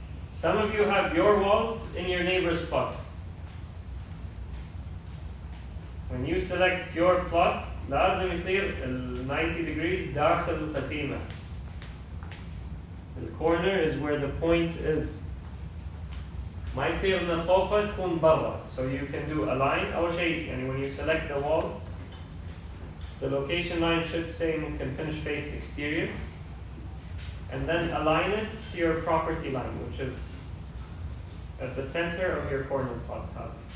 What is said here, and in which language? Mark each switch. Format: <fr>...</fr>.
<en>Some of you have your walls in your neighbor's plot. When you select your plot,</en> <ar>لازم يصير</ar> <en>90 degrees</en> <ar>داخل القسيمة.</ar> <en>The corner is where the point is.</en> <ar>ما يصير من فوقها تكون برا.</ar> <en>So you can do a line.</en> <ar>أول شيء يعني</ar> <en>when you select the wall, the location line should say ممكن finish face exterior. and then align it to your property line, which is at the center of your corner plot hub.</en>